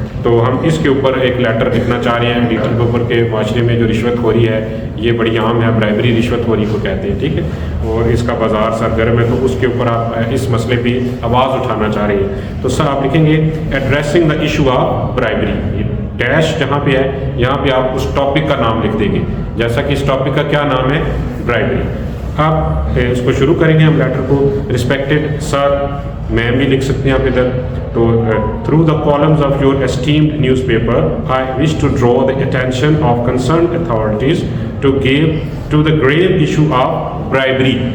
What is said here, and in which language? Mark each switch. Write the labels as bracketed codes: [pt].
[ur] تو ہم اس کے اوپر ایک لیٹر لکھنا چاہ رہے ہیں ایڈیٹر کے اوپر کہ معاشرے میں جو رشوت خوری ہے یہ بڑی عام ہے. برائبری رشوت خوری کو کہتے ہیں، ٹھیک ہے، اور اس کا بازار سرگرم ہے. تو اس کے اوپر آپ اس مسئلے پہ آواز اٹھانا چاہ رہے ہیں. تو سر آپ لکھیں گے [en] Addressing the issue of bribery. [ur] Dash جہاں پہ ہے یہاں پہ آپ اس ٹاپک کا نام لکھ دیں گے، جیسا کہ اس ٹاپک کا کیا نام ہے، برائبری. آپ اس کو شروع کریں گے ہم لیٹر کو. رسپیکٹڈ سر، میم بھی لکھ سکتے ہیں آپ ادھر. [en] تو through the columns of your esteemed newspaper I wish to draw the attention of concerned authorities to give to the grave issue of bribery.